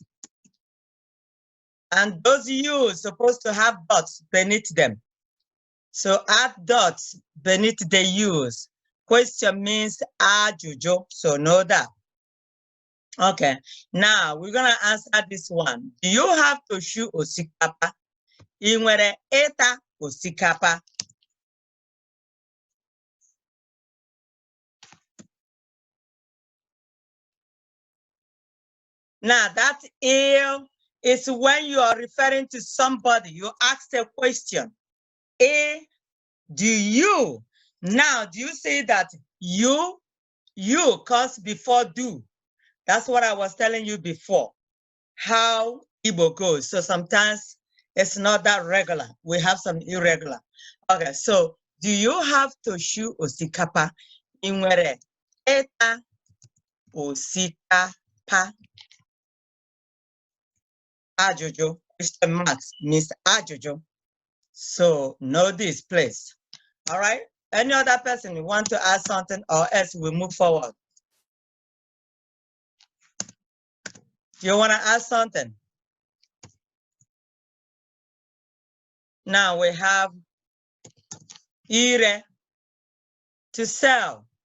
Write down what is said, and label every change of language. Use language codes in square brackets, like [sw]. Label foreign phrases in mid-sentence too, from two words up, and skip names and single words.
[en] And those U's supposed to have dots beneath them. So add dots beneath the U's. Question means ajojo. So know that. Okay. Now we're gonna answer this one. Do you have to chew osikapa? [ig] I nwere eta osikapa. [en] Now that is when you are referring to somebody. You ask a question. Do you? Now, do you say that you comes before do? That's what I was telling you before. How Igbo goes. So sometimes it's not that regular. We have some irregular. Okay, so do you have to chew osikapa? [ig] Inwere eta osikapa. [en] Ajojo, question marks means ajojo. So know this, please. All right. Any other person want to add something, or else we move forward? You want to add something? Now we have ire, to sell.